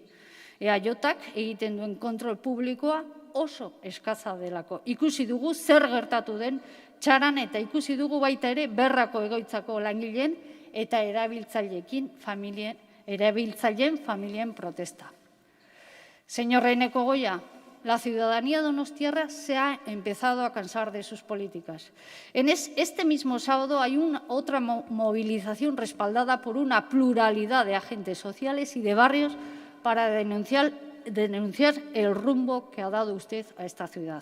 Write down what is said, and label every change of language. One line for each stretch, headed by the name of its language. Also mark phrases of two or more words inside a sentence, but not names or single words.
Basque: EAJak egiten duen kontrol publikoa oso eskaza delako. Ikusi dugu zer gertatu den txaran eta ikusi dugu baita ere berrako egoitzako langileen eta erabiltzaileen familien protesta.
Spanish: Señor Eneko Goia, la ciudadanía donostiarra se ha empezado a cansar de sus políticas. Este mismo sábado hay otra movilización respaldada por una pluralidad de agentes sociales y de barrios para denunciar el rumbo que ha dado usted a esta ciudad.